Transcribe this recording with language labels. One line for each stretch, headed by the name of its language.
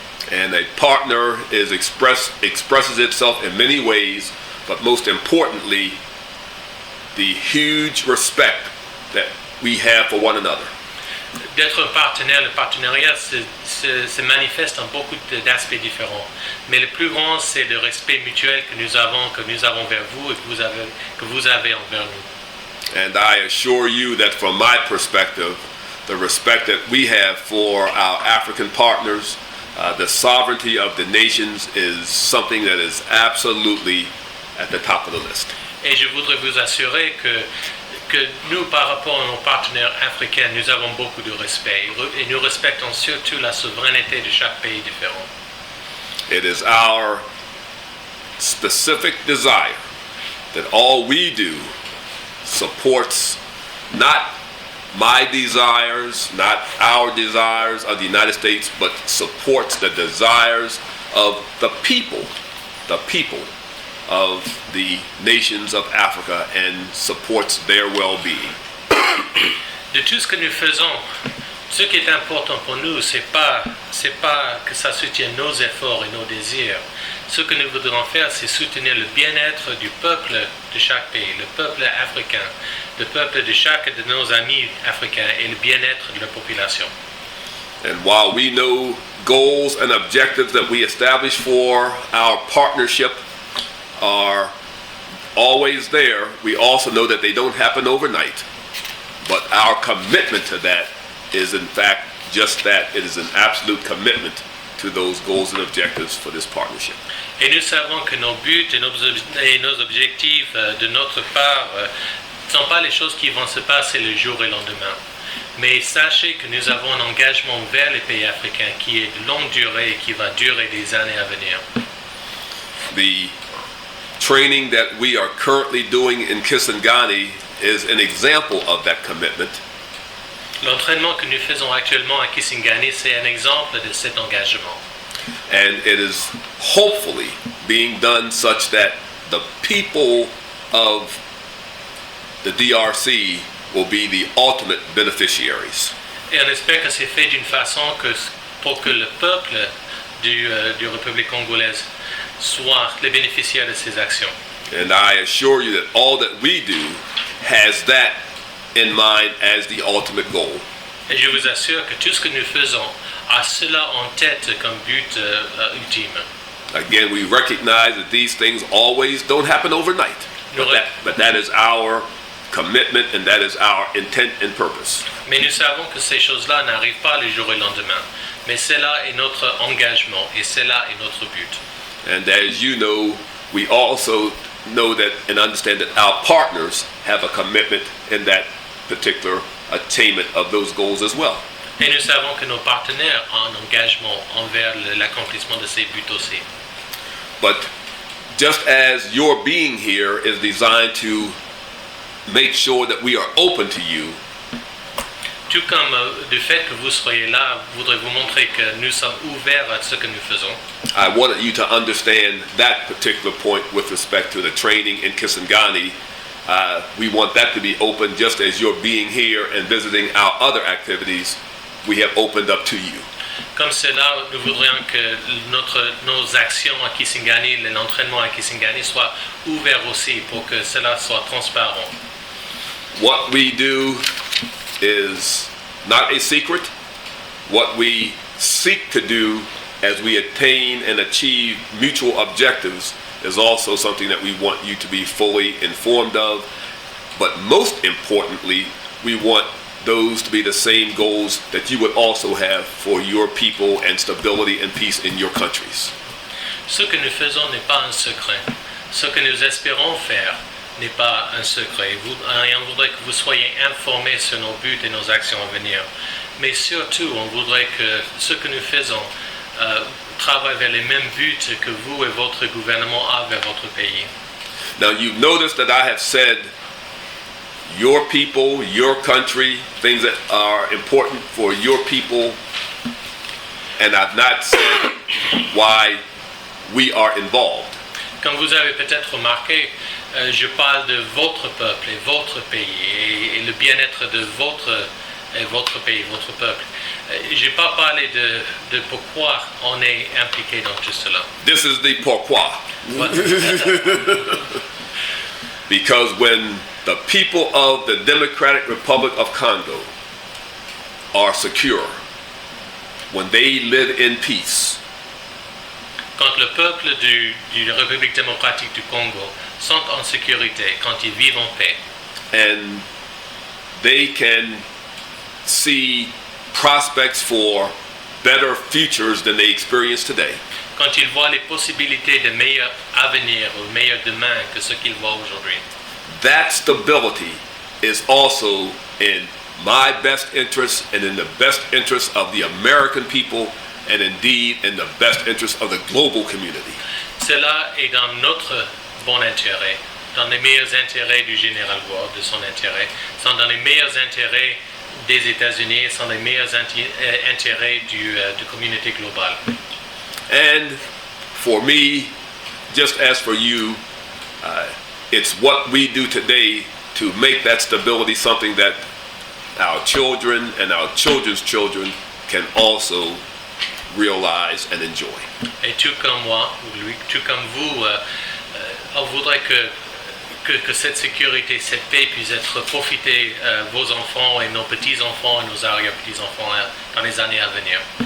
English: And a partner expresses itself in many ways, but most importantly, the huge respect that we have for one another.
French: D'être un partenaire, le partenariat se manifeste en beaucoup d'aspects différents. Mais le plus grand, c'est le respect mutuel que nous avons vers vous et que vous avez envers nous.
English: And I assure you that from my perspective, the respect that we have for our African partners, the sovereignty of the nations is something that is absolutely at the top of the list.
French: Et je voudrais vous assurer que nous, par rapport à nos partenaires africains, nous avons beaucoup de respect et nous respectons surtout la souveraineté de chaque pays différent.
English: It is our specific desire that all we do supports not my desires, not our desires of the United States, but supports the desires of the people of the nations of Africa and supports their well-being.
French: De tout ce que nous faisons, ce qui est important pour nous, c'est pas que ça soutienne nos efforts et nos désirs. Ce que nous voudrons faire, c'est soutenir le bien-être du peuple de chaque pays, le peuple africain, le peuple de chaque de nos amis africains et le bien-être de la population.
English: And while we know goals and objectives that we establish for our partnership are always there, we also know that they don't happen overnight. But our commitment to that is in fact just that. It is an absolute commitment to those goals and objectives for this partnership.
French: Et nous savons que nos buts et nos objectifs de notre part ne sont pas les choses qui vont se passer le jour et le lendemain. Mais sachez que nous avons un engagement vers les pays africains qui est de longue durée et qui va durer des années à venir.
English: The training that we are currently doing in Kisangani is an example of that commitment.
French: L'entraînement que nous faisons actuellement à Kisangani, c'est un exemple de cet engagement.
English: And it is hopefully being done such that the people of the DRC will be the ultimate beneficiaries.
French: Et on espère que c'est fait d'une façon pour que le peuple du République congolaise soient les bénéficiaires de ces actions.
English: And I assure you that all that we do has that in mind as the ultimate goal.
French: Et je vous assure que tout ce que nous faisons a cela en tête comme but ultime.
English: Again, we recognize that these things always don't happen overnight. But that is our commitment and that is our intent and purpose.
French: Mais nous savons que ces choses-là n'arrivent pas le jour au lendemain. Mais cela est notre engagement et cela est notre but.
English: And as you know, we also know that and understand that our partners have a commitment in that particular attainment of those goals as well.
French: Et nous savons que nos partenaires ont un engagement envers l'accomplissement de ces buts aussi.
English: But just as your being here is designed to make sure that we are open to you,
French: Tout comme du fait que vous soyez là, voudrais vous montrer que nous sommes ouverts à ce que nous faisons.
English: I wanted you to understand that particular point with respect to the training in Kisangani. We want that to be open just as you're being here and visiting our other activities. We have opened up to you.
French: Comme cela, nous voudrions que nos actions à Kisangani, l'entraînement à Kisangani soit ouvert aussi pour que cela soit transparent.
English: What we do is not a secret. What we seek to do as we attain and achieve mutual objectives is also something that we want you to be fully informed of. But most importantly, we want those to be the same goals that you would also have for your people and stability and peace in your countries.
French: Ce que nous faisons n'est pas un secret. Ce que nous espérons faire n'est pas un secret. On voudrait que vous soyez informés sur nos buts et nos actions à venir. Mais surtout, on voudrait que ce que nous faisons travaille vers les mêmes buts que vous et votre gouvernement ont vers votre pays.
English: Now, you've noticed that I have said your people, your country, things that are important for your people, and I've not said why we are involved.
French: Comme vous avez peut-être remarqué, je parle de votre peuple et votre pays et le bien-être de votre pays, votre peuple. Je n'ai pas parlé de pourquoi on est impliqué dans tout cela.
English: This is the
French: pourquoi.
English: Because when the people of the Democratic Republic of Congo are secure, when they live in peace,
French: quand le peuple de la République démocratique du Congo sont en sécurité, quand ils vivent en paix,
English: and they can see prospects for better futures than they experience today,
French: quand ils voient les possibilités de meilleurs avenirs ou meilleurs demain que ce qu'ils voient aujourd'hui,
English: that stability is also in my best interest and in the best interest of the American people and indeed in the best interest of the global community.
French: Cela est dans notre bon intérêt, dans les meilleurs intérêts du général Ward, de son intérêt, sont dans les meilleurs intérêts des États-Unis, sont les meilleurs intérêts de communauté globale.
English: And for me, just as for you, it's what we do today to make that stability something that our children and our children's children can also realize and enjoy.
French: Et tout comme moi, ou lui, tout comme vous, on voudrait que cette sécurité, cette paix puisse être profitée vos enfants et nos petits-enfants et nos arrière-petits-enfants dans les années à venir.